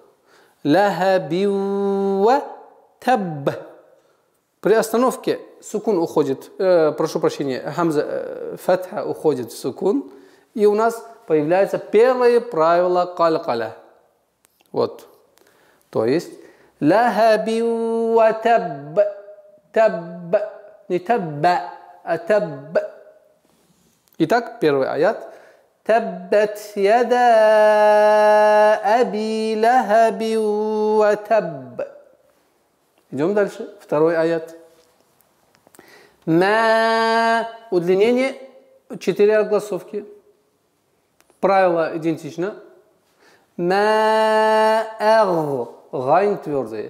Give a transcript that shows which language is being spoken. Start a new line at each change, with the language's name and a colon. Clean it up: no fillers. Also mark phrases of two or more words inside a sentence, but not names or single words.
Arabic: لهب وتب.
Russian: При остановке сукун уходит, прошу прощения, хамза фатха уходит в сукун. И у нас появляется первое правило калкаля. Вот. То есть
Arabic: لهب وتب. Таб.
Russian: Не табба, а таб. Итак, первый аят.
Arabic: تبت يدا أبي لهب وتب.
Russian: Идем дальше. Второй аят. Ма. Удлинение 4 огласовки. Правило идентично. Ма-аг. Гайн твердый.